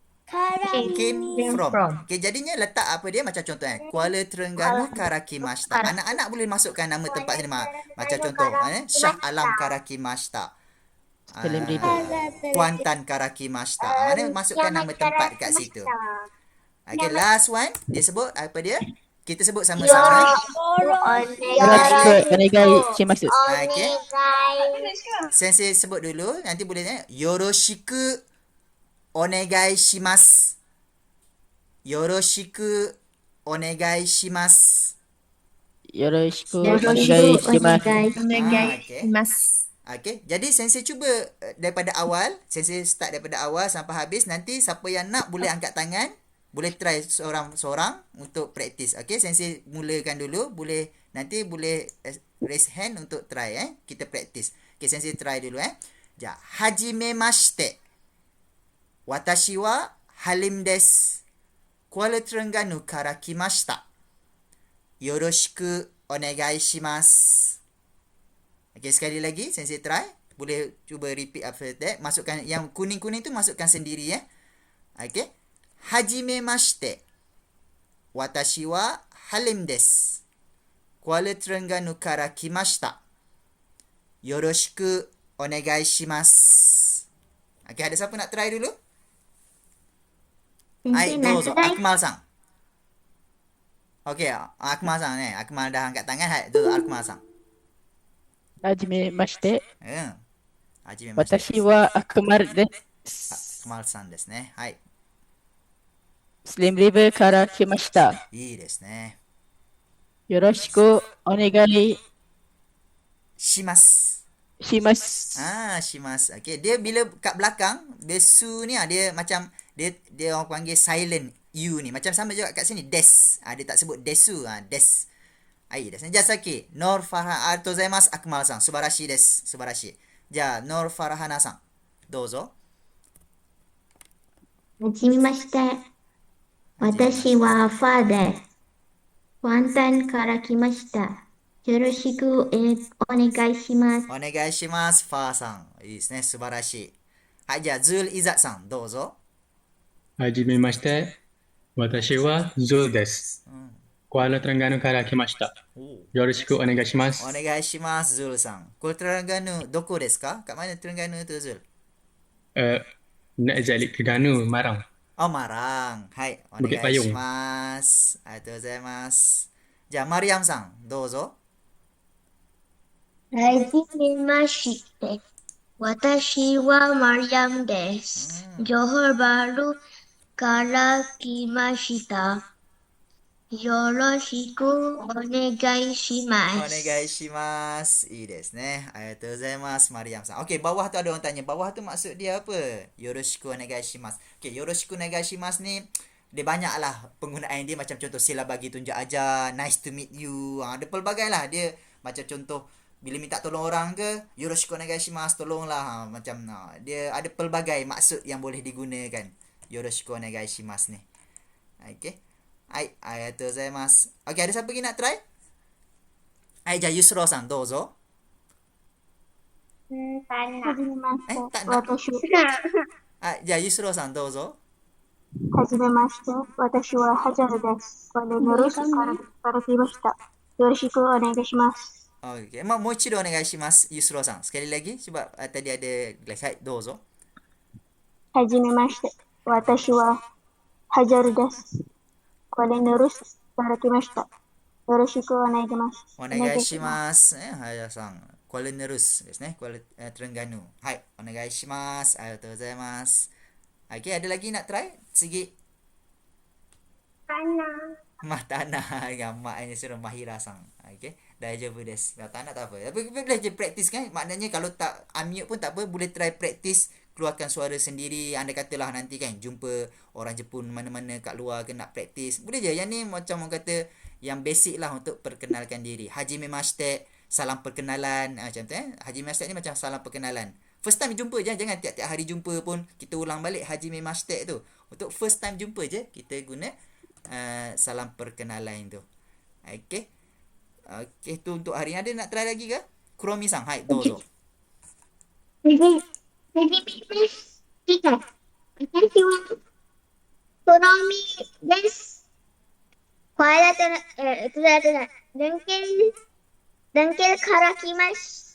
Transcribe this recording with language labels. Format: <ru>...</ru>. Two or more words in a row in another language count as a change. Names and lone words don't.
<ms>Okay, jadinya letak apa dia macam contoh Kuala Terengganu Karakimashita. Anak-anak boleh masukkan nama tempat sini macam contoh Shah Alam Karakimashita. Kuantan Karakimashita. Mana masukkan nama tempat dekat situ. Okay,</ms> <en>last one</en> <ms>dia sebut apa dia? Kita sebut sama-sama.</ms> <ja>お願いします.</ja> <ms>Okay. Sensei sebut dulu, nanti boleh</ms> <ja>よろしくお願いします. よろしくお願いします. よろしくお願いします.</ja> <ms>Okay. Jadi sensei cuba daripada awal, sensei start daripada awal sampai habis. Nanti siapa yang nak boleh angkat tangan. Boleh try seorang-seorang untuk praktis. Okay, sensei mulakan dulu. Nanti boleh</ms> <en>raise hand</en> <ms>untuk try. Kita praktis. Okay, sensei try dulu.</ms> <ja>はじめまして. Watashi wa Halim desu. Kuala Terengganu kara kimashita. よろしくお願いします.</ja> <ms>Okay, sekali lagi sensei try. Boleh cuba</ms> <en>repeat after that.</en> <ms>Masukkan yang kuning-kuning tu masukkan sendiri. Okay.</ms> <ja>はじめまして. Watashi wa Halim desu. Kuala Terengganu kara kimashita. よろしくお願いします.</ja> <ms>Okay, ada siapa nak try dulu?</ms> <ja>どうぞ。Akmal-さん.</ja> <ms>Okey, Akmal-san Akmal dah angkat tangan. Hai, tu Akmal-san.</ms> <ja>はじめまして。はじめましてです。私は悪魔であ、す。 Akmal-san ですね。はい。スリムリブから来ました。いいですね。よろしくお願いします。します。します.</ja> <ms>Okey, dia bila kat belakang, besu ni dia macam dia orang panggil silent U ni. Macam sama juga kat sini des. Dia tak sebut desu, des. Ai desu. Jasaki, Nor Farah Artozaimasu Akmal-san.</ms> <ja>素晴らしいです. 素晴らしい. Ja, Nor Farahana-san. どうぞ. はじめまして。私はファーで、ワンタンから来ました。よろしくお願いします。お願いします、Fa-さん. いいですね。素晴らしい。はい、じゃあ、ズールイザさん、どうぞ。はじめまして。私はズーです。クアラトランガヌから来ました。よろしくお願いします。お願いします、ズールさん。これ、トランガヌ、どこですか?</ja> <ms>Kat mana Terengganu tu, Zul? Nak zalik ke Danu, Marang. Oh, Marang. Hai, Bukit Payung.</ms> <ja>お願いします。ありがとうございます。じゃあ、マリアムさん、どうぞ。はじめまして。私はマリアムです。ジョホバルから来ました。よろしくお願いしまおす。願いします。いいですね。ありがとうございます、マリアムさん。</ja> <ms>Okey, bawah tu ada orang tanya. Bawah tu maksud dia apa?</ms> <ja>よろしくお願いします.</ja> <ms>Okey,</ms> <ja>よろしくお願いします</ja> <ms>ni, dia banyak lah penggunaan dia. Macam contoh, sila bagi tunjuk ajar,</ms> <en>nice to meet you.</en> <ms>Ada pelbagai lah. Dia macam contoh, bila minta tolong orang ke,</ms> <ja>よろしくお願いします,</ja> <ms>tolonglah. Macam, dia ada pelbagai maksud yang boleh digunakan.</ms> <ja>よろしくお願いします</ja> <ms>ni. Okey. Hai,</ms> <ja>ありがとうございます.</ja> <ms>Okey, ada siapa lagi nak try?</ms> <ja>Hai, じゃあ、ユスローさん、どうぞ。はじめまして。たな。私はい、じゃあ、ユスローさん、どうぞ。はじめまして。私はハジャルです。これのロスから来ました。よろしくお願いします。</ja> <ms>Okey, mau</ms> <ja>一度お願いします、ユスローさん。</ja> <ms>Sekali lagi, sebab tadi ada glass. Hai,</ms> <ja>どうぞ。はじめまして。私はハジャルです。これのロスから来ました。よろしくお願いします。お願いします。はい、さん。Kuala Nerus ですね。Kuala Terengganu. Hai, お願いします。ありがとうございます。</ja> <ms>Okey, ada lagi nak try? Segi. Tanah. Gambar ini suruh Mahira sang. Okey,</ms> <ja>大丈夫です.</ja> <ms>Kalau tak nak tak apa. Tapi boleh je practice kan? Maknanya kalau tak unmute pun tak apa, boleh</ms> <en>try practice</en> <ms>keluarkan suara sendiri. Anda katalah nanti kan jumpa orang Jepun mana-mana kat luar ke nak practice. Boleh je. Yang ni macam orang kata yang basic lah untuk perkenalkan diri.</ms> <ja>はじめまして,</ja> <ms>salam perkenalan. Macam tu</ms> <ja>はじめまして</ja> <ms>ni macam salam perkenalan.</ms> <en>First time</en> <ms>jumpa je. Jangan tiap-tiap hari jumpa pun kita ulang balik</ms> <ja>はじめまして</ja> <ms>tu. Untuk</ms> <en>first time</en> <ms>jumpa je kita guna salam perkenalan tu. Okey. Okey, tu untuk hari ni. Ada nak try lagi ke?</ms> <ja>Kuromi-san, hai, どうぞ。はじめまして。私はトロミです。これだとデンケルから来まし</ja>